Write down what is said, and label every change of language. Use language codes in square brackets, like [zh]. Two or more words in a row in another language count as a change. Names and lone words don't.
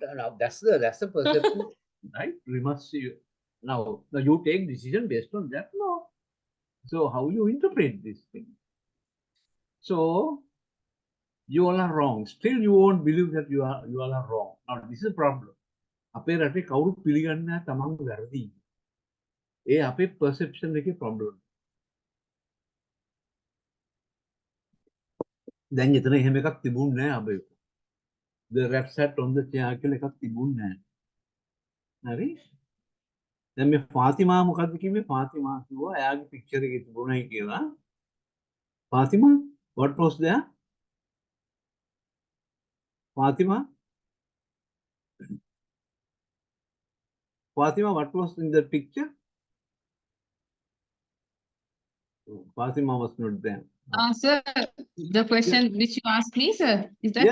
[en] Now that's the perception, right? We must see. Now you take decision based on that. No. So how you interpret this thing? So you all are wrong. Still, you won't believe that you all are wrong. Now this is a problem. [si] අපේ රටේ කවුරු පිළිගන්නේ නැහැ තමන්ගේ වැරදි. ඒ අපේ perception එකේ problem. දැන් එතන එහෙම එකක් තිබුණ නැහැ අපේ. [en] The rat sat on the chair [si] කියලා එකක් තිබුණ නැහැ. හරි? දැන් මේ ෆාතිමා මොකද්ද කිව්වේ? ෆාතිමා කිව්වා එයාගේ picture එකේ තිබුණයි කියලා. ෆාතිමා, [en] what was there? ෆාතිමා? Fatima, what was in the picture? Fatima was not there. Sir, the question which you asked me, sir, is that?